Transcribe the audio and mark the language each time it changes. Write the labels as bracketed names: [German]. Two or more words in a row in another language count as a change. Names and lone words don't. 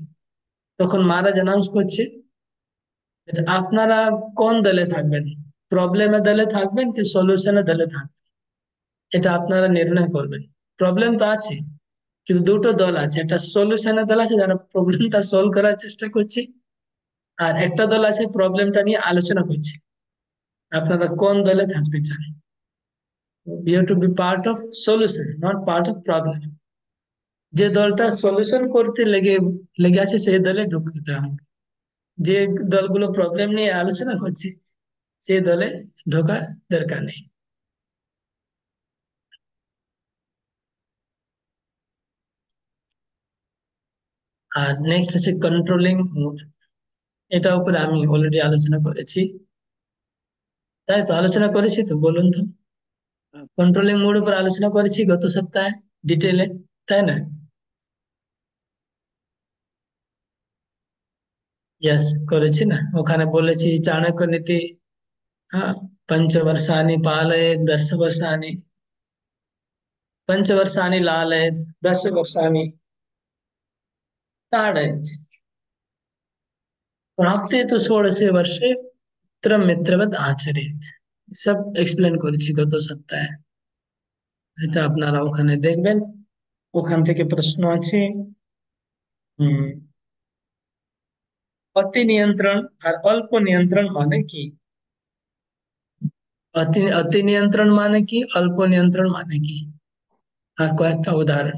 [Bangla] তখন মহারাজ অ্যানাউন্স করছে যে আপনারা কোন দলে থাকবেন, প্রবলেমের দলে থাকবেন কি সলিউশনের দলে থাকবেন, এটা আপনারা নির্ণয় করবেন। প্রবলেম তো আছে, কিন্তু দুটো দল আছে, একটা সলিউশনের দল আছে যারা প্রবলেমটা সলভ করার চেষ্টা করছে, আর একটা দল আছে প্রবলেমটা নিয়ে আলোচনা করছে। আপনারা কোন দলে থাকতে চান? [English] You have to be part of solution, not part of problem. [Bangla] যে দলটা সলিউশন করতে লেগে লেগে আছে সেই দলে ঢুকতে হবে। যে দলগুলো প্রবলেম নিয়ে আলোচনা করছে সেই দলে ঢোকা দরকার নেই। আর নেক্সট হচ্ছে [English] controlling mood. [Bangla] এটা উপরে আমি অলরেডি আলোচনা করেছি, তাই তো আলোচনা করেছি তো, বলুন তো। [English] controlling mood [Bangla] উপর আলোচনা করেছি গত সপ্তাহে ডিটেলে, তাই না? यस করেছি না, ওখানে বলেছি চাণক্য নীতি, হ্যাঁ, [Sanskrit] पंचवर्षाणि पालयेत् दशवर्षाणि, पंचवर्षाणि लालयेत् दशवर्षाणि ताडयेत्, प्राप्ते तो षोडशे वर्षे मित्रं मित्रवत् आचरेत्। [Bangla] সব এক্সপ্লেন করেছি গত সপ্তাহে, এটা আপনারা ওখানে দেখবেন। ওখান থেকে প্রশ্ন আছে। হুম, অতি নিয়ন্ত্রণ আর অল্প নিয়ন্ত্রণ মানে কি? অতি অতি নিয়ন্ত্রণ মানে কি, অল্প নিয়ন্ত্রণ মানে কি, আর কয়েকটা উদাহরণ।